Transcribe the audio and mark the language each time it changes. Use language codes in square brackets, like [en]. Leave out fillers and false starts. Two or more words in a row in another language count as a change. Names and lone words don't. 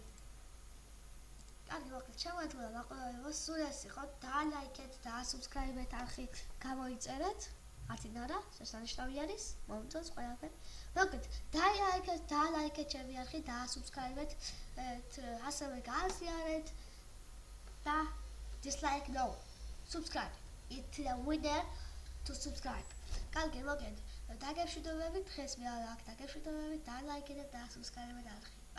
[ka] შემოგვიგვირა მაყურებელი სულ ეს იყო დალაიქეთ და subscribe-ეთ არხი გამოიწერეთ ათინარა შესანიშნავი არის მომწონს ყველაფერი მოკლედ დალაიქეთ ჩემი არხი და subscribe-ეთ ასევე გააზიარეთ და [en] dislike no subscribe it's the winner to subscribe [ka] კარგი მოკლედ დაგემშვიდობებით დღეს მე აქ დაგემშვიდობებით დალაიქეთ და subscribe-ეთ არხი